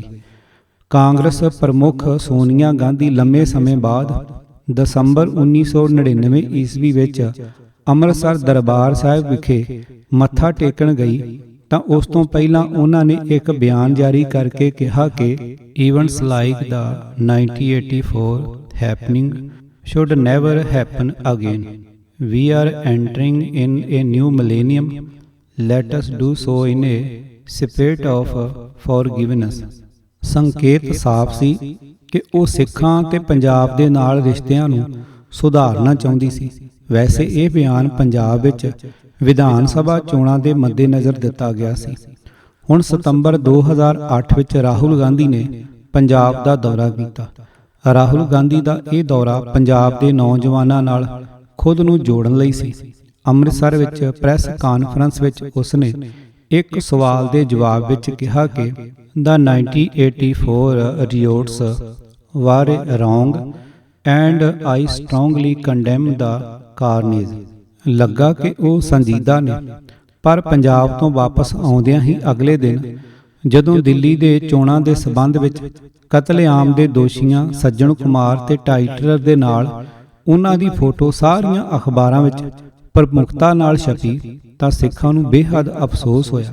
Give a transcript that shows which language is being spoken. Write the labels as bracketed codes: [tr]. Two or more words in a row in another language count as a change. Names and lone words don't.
[pa] ਕਾਂਗਰਸ ਪ੍ਰਮੁੱਖ ਸੋਨੀਆ ਗਾਂਧੀ ਲੰਮੇ ਸਮੇਂ ਬਾਅਦ ਦਸੰਬਰ 1999 ਈਸਵੀ ਵਿੱਚ ਅੰਮ੍ਰਿਤਸਰ ਦਰਬਾਰ ਸਾਹਿਬ ਵਿਖੇ ਮੱਥਾ ਟੇਕਣ ਗਈ ਤਾਂ ਉਸ ਤੋਂ ਪਹਿਲਾਂ ਉਹਨਾਂ ਨੇ ਇੱਕ ਬਿਆਨ ਜਾਰੀ ਕਰਕੇ ਕਿਹਾ ਕਿ [en] events like the 1984 happening should never happen again. We are entering in a new millennium. Let us do so in a spirit of forgiveness. [pa] ਸੰਕੇਤ ਸਾਫ਼ ਸੀ ਕਿ ਉਹ ਸਿੱਖਾਂ ਤੇ ਪੰਜਾਬ ਦੇ ਨਾਲ ਰਿਸ਼ਤਿਆਂ ਨੂੰ ਸੁਧਾਰਨਾ ਚਾਹੁੰਦੀ ਸੀ। ਵੈਸੇ ਇਹ ਬਿਆਨ ਪੰਜਾਬ ਵਿੱਚ ਵਿਧਾਨ ਸਭਾ ਚੋਣਾਂ ਦੇ ਮੱਦੇਨਜ਼ਰ ਦਿੱਤਾ ਗਿਆ ਸੀ। ਹੁਣ ਸਤੰਬਰ 2008 ਵਿੱਚ ਰਾਹੁਲ ਗਾਂਧੀ ਨੇ ਪੰਜਾਬ ਦਾ ਦੌਰਾ ਕੀਤਾ। ਰਾਹੁਲ ਗਾਂਧੀ ਦਾ ਇਹ ਦੌਰਾ ਪੰਜਾਬ ਦੇ ਨੌਜਵਾਨਾਂ ਨਾਲ ਖੁਦ ਨੂੰ ਜੋੜਨ ਲਈ ਸੀ। ਅੰਮ੍ਰਿਤਸਰ ਵਿੱਚ ਪ੍ਰੈਸ ਕਾਨਫਰੰਸ ਵਿੱਚ ਉਸਨੇ ਇੱਕ ਸਵਾਲ ਦੇ ਜਵਾਬ ਵਿੱਚ ਕਿਹਾ ਕਿ [en] The 1984 riots were wrong and I strongly condemn the carnage. [pa] ਲੱਗਾ ਕਿ ਉਹ ਸੰਜੀਦਾ ਨੇ, ਪਰ ਪੰਜਾਬ ਤੋਂ ਵਾਪਸ ਆਉਂਦਿਆਂ ਹੀ ਅਗਲੇ ਦਿਨ ਜਦੋਂ ਦਿੱਲੀ ਦੇ ਚੋਣਾਂ ਦੇ ਸਬੰਧ ਵਿੱਚ ਕਤਲੇਆਮ ਦੇ ਦੋਸ਼ੀਆਂ ਸੱਜਣ ਕੁਮਾਰ ਤੇ ਟਾਈਟਲਰ ਦੇ ਨਾਲ ਉਹਨਾਂ ਦੀ ਫੋਟੋ ਸਾਰੀਆਂ ਅਖਬਾਰਾਂ ਵਿੱਚ ਪ੍ਰਮੁਖਤਾ ਨਾਲ ਛਪੀ ਤਾਂ ਸਿੱਖਾਂ ਨੂੰ ਬੇਹੱਦ ਅਫਸੋਸ ਹੋਇਆ।